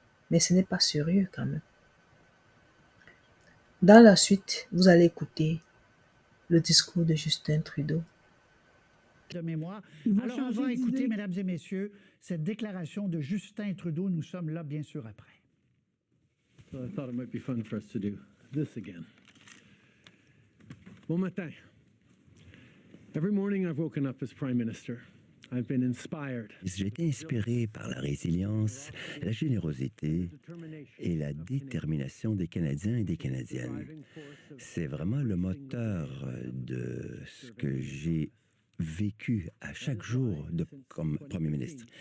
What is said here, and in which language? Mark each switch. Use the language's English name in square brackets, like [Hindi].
[French] Mais ce n'est pas sérieux quand même. Dans la suite, vous allez écouter le discours de Justin Trudeau. De mémoire. Alors, on va écouter, mesdames et messieurs, cette déclaration de Justin Trudeau. Nous sommes là, bien sûr, après. [English] So I thought it might be fun for us to do this again. [French] Bon matin. [English] Every morning I've woken up as Prime Minister. I've been inspired. [French] J'ai été inspiré par la résilience, la générosité et la détermination des Canadiens et des Canadiennes. C'est vraiment le moteur de ce que j'ai vécu à chaque jour comme Premier ministre.